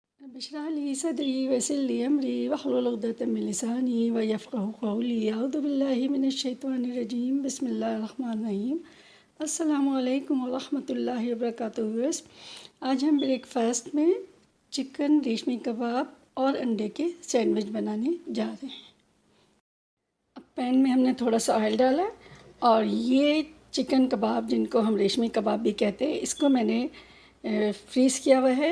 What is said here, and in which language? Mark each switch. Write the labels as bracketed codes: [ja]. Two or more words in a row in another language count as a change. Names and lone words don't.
[ar] اشرح لي صدري ويسر لي أمري واحلل عقدة من لساني يفقهوا قولي أعوذ بالله من الشيطان الرجيم بسم الله الرحمن الرحيم. السلام عليكم ورحمة الله وبركاته. [hi] आज हम ब्रेकफ़ास्ट में चिकन रेशमी कबाब और अंडे के सैंडविच बनाने जा रहे हैं। अब पैन में हमने थोड़ा सा ऑयल डाला और ये चिकन कबाब, जिनको हम रेशमी कबाब भी कहते हैं, इसको मैंने फ्रीज़ किया हुआ है।